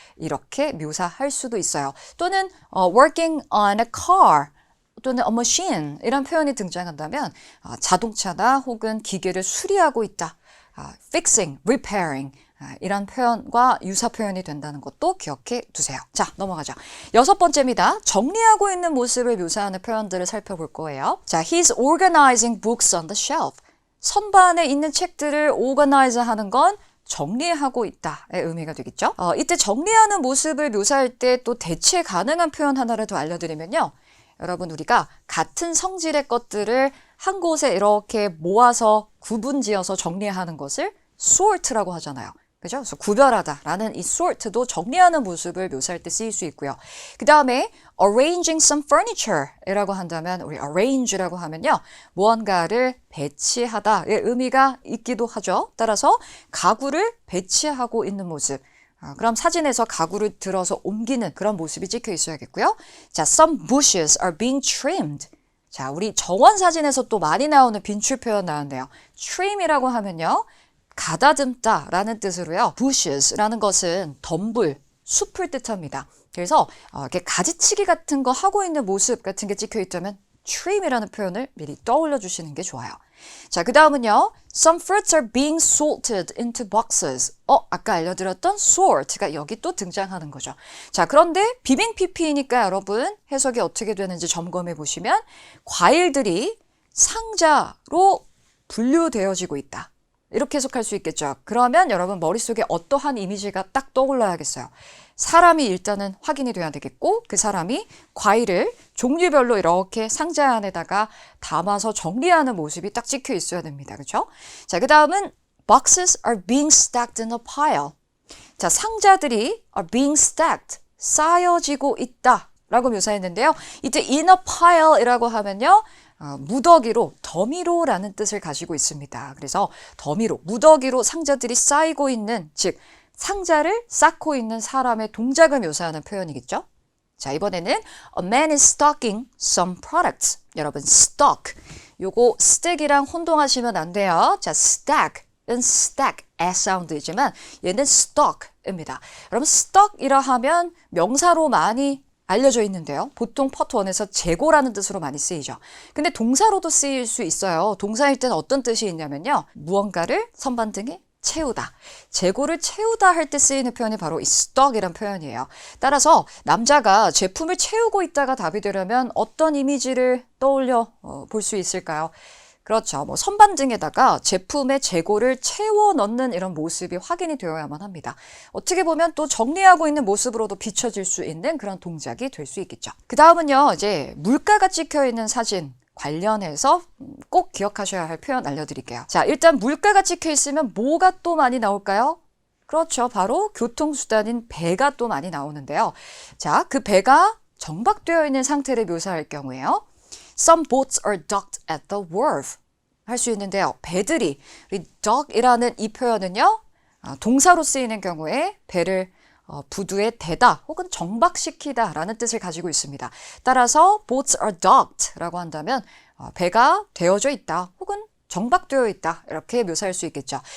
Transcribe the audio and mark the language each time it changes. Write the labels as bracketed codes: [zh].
[ko] 이렇게 묘사할 수도 있어요. 또는 [en] working on a car [ko] 또는 [en] a machine [ko] 이런 표현이 등장한다면 자동차나 혹은 기계를 수리하고 있다. fixing, repairing 이런 표현과 유사 표현이 된다는 것도 기억해 두세요. 자, 넘어가죠. 6번째입니다. 정리하고 있는 모습을 묘사하는 표현들을 살펴볼 거예요. [en] 자, he's organizing books on the shelf. [ko] 선반에 있는 책들을 organize 하는 건 정리하고 있다의 의미가 되겠죠. 이때 정리하는 모습을 묘사할 때 또 대체 가능한 표현 하나를 더 알려드리면요. 여러분, 우리가 같은 성질의 것들을 한 곳에 이렇게 모아서 구분지어서 정리하는 것을 sort라고 하잖아요. 그죠? 그래서 구별하다라는 이 sort도 정리하는 모습을 묘사할 때 쓰일 수 있고요. 그 다음에 [en] arranging some furniture [ko] 이라고 한다면 우리 arrange라고 하면요. 무언가를 배치하다의 의미가 있기도 하죠. 따라서 가구를 배치하고 있는 모습. 그럼 사진에서 가구를 들어서 옮기는 그런 모습이 찍혀 있어야겠고요. [en] 자, some bushes are being trimmed. [ko] 자, 우리 정원 사진에서 또 많이 나오는 빈출 표현 나왔네요. trim이라고 하면요. 가다듬다라는 뜻으로요. bushes라는 것은 덤불, 숲을 뜻합니다. 그래서 이렇게 가지치기 같은 거 하고 있는 모습 같은 게 찍혀 있다면 trim이라는 표현을 미리 떠올려 주시는 게 좋아요. 자, 그 다음은요. [en] Some fruits are being sorted into boxes. [ko] 아까 알려드렸던 sort가 여기 또 등장하는 거죠. 자, 그런데 비빙 PP이니까 여러분 해석이 어떻게 되는지 점검해 보시면 과일들이 상자로 분류되어지고 있다. 이렇게 해석할 수 있겠죠. 그러면 여러분 머릿속에 어떠한 이미지가 딱 떠올라야겠어요. 사람이 일단은 확인이 돼야 되겠고 그 사람이 과일을 종류별로 이렇게 상자 안에다가 담아서 정리하는 모습이 딱 찍혀 있어야 됩니다. 그렇죠? 자, 그 다음은 [en] boxes are being stacked in a pile. [ko] 자, 상자들이 [en] are being stacked, [ko] 쌓여지고 있다 라고 묘사했는데요. 이때 [en] in a pile [ko] 이라고 하면요. 무더기로, 더미로 라는 뜻을 가지고 있습니다. 그래서 더미로, 무더기로 상자들이 쌓이고 있는, 즉 상자를 쌓고 있는 사람의 동작을 묘사하는 표현이겠죠. 자, 이번에는 [en] A man is stocking some products. [ko] 여러분, stock. 요거 stack이랑 혼동하시면 안 돼요. 자, stack은 stack, S 사운드이지만 얘는 stock입니다. 여러분, stock이라 하면 명사로 많이 알려져 있는데요. 보통 파트 1에서 재고라는 뜻으로 많이 쓰이죠. 근데 동사로도 쓰일 수 있어요. 동사일 때는 어떤 뜻이 있냐면요. 무언가를 선반등에 채우다. 재고를 채우다 할 때 쓰이는 표현이 바로 이 stock이란 표현이에요. 따라서 남자가 제품을 채우고 있다가 답이 되려면 어떤 이미지를 떠올려 볼 수 있을까요? 그렇죠. 뭐 선반등에다가 제품의 재고를 채워 넣는 이런 모습이 확인이 되어야만 합니다. 어떻게 보면 또 정리하고 있는 모습으로도 비춰질 수 있는 그런 동작이 될 수 있겠죠. 그 다음은요, 이제 물가가 찍혀 있는 사진 관련해서 꼭 기억하셔야 할 표현 알려드릴게요. 자, 일단 물가가 찍혀 있으면 뭐가 또 많이 나올까요? 그렇죠. 바로 교통수단인 배가 또 많이 나오는데요. 자, 그 배가 정박되어 있는 상태를 묘사할 경우에요. [en] Some boats are docked at the wharf [ko] 할 수 있는데요. 배들이, 우리 dock이라는 이 표현은요. 동사로 쓰이는 경우에 배를 부두에 대다 혹은 정박시키다 라는 뜻을 가지고 있습니다. 따라서 [en] boats are docked [ko] 라고 한다면 배가 되어져 있다 혹은 정박되어 있다 이렇게 묘사할 수 있겠죠.